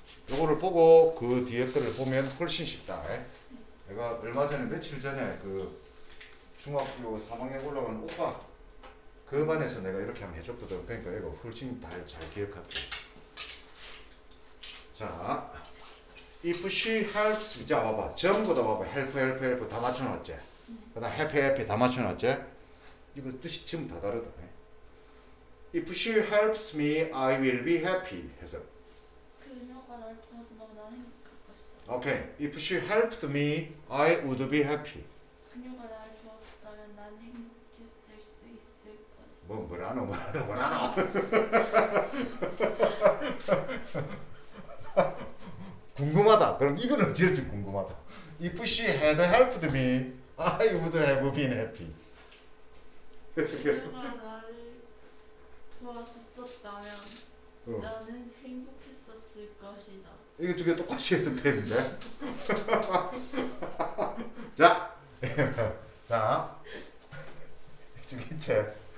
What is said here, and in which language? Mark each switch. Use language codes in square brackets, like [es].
[ko] 요거를 보고 그 뒤에 거를 보면 훨씬 쉽다. 내가 얼마 전에 며칠 전에 그 중학교 3학년 올라가는 오빠 그 반에서 내가 이렇게 한번 해줬거든. 그러니까 이거 훨씬 잘 기억하더라. 자, [en] if she helps, [ko] 자 봐봐, 전부 다 봐봐, help 다 맞춰놨지. 그다음 happy 다 맞춰놨지. 이거 뜻이 전부 다 다르다. [en] If she helps me, I will be happy. [ko] 해서. 그녀가 날 도와준다면 난 행복할 것이다. 오케이. [en] If she helped me, I would be happy. [ko] 그녀가 날 도와줬다면 난 행복했을 수 있을 것이다. 뭐라노. 궁금하다. 그럼 이거는 어찌할지 궁금하다. [en] If she had helped me, I would have been happy. [ko] 그래서 그녀가 나를 도와줬었다면 어. 나는 행복했었을 것이다. 이거 두 개 똑같이 했을 텐데. 자, 자, 주기체.